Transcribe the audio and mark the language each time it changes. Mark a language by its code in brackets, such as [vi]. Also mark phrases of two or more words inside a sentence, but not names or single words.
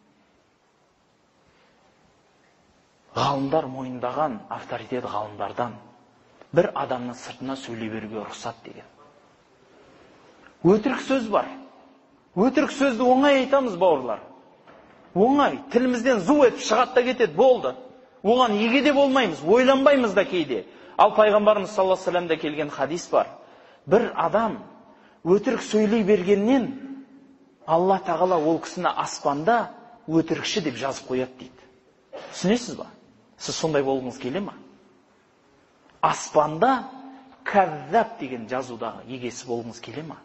[kk] Ғалымдар мойындаған авторитет ғалымдардан бір адамның сыртына сөйлей беруге рұқсат деген. Өтірік сөз бар. Өтірік сөзді оңай айтамыз, бауырлар. Оңай, тілімізден зу етіп шығады да кетеді, болды. Оған еге де болмаймыз, ойланбаймыз да кейде. Ал пайғамбарымыз [ar] صلى الله عليه وسلم [kk] келген хадис бар. Бір адам өтірік сөйлей бергеннен Алла тағала ол кісіні аспанда өтірікші деп жазып қояды дейді. Түсінесіз ба? Сіз сондай болғыңыз келе ма? Аспанда кәззаб деген жазудағы егесі болғыңыз келе ма?